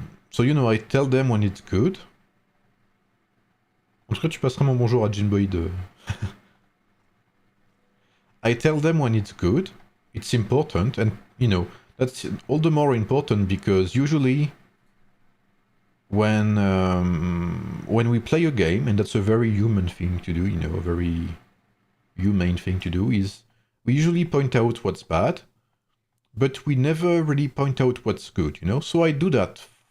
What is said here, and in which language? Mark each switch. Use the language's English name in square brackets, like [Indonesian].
[English] So I tell them when it's good. [French] En tout cas, tu passeras mon bonjour à Jinboid. [English] I tell them when it's good, it's important, and that's all the more important because usually when we play a game, and that's a very human thing to do, a very humane thing to do, is we usually point out what's bad, but we never really point out what's good, So I do that.